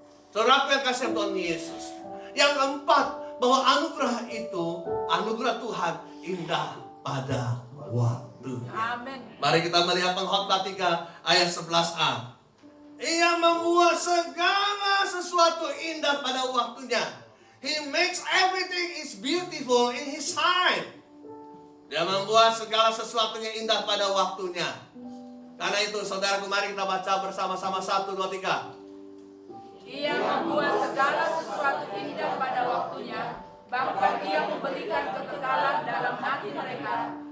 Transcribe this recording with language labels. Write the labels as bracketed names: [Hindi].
[Indonesian] Saudara yang kasih Tuhan Yesus. Yang keempat, bahwa anugerah itu, anugerah Tuhan indah pada waktu. Amin. Mari kita melihat Pengkhotbah 3 ayat 11a. Ia membuat segala sesuatu indah pada waktunya. [English] He makes everything is beautiful in His time. [Indonesian] Dia membuat segala sesuatunya indah pada waktunya. Karena itu saudaraku, mari kita baca bersama-sama 1, 2, 3. Ia membuat segala sesuatu indah pada waktunya, bahkan Dia memberikan kekekalan dalam hati mereka.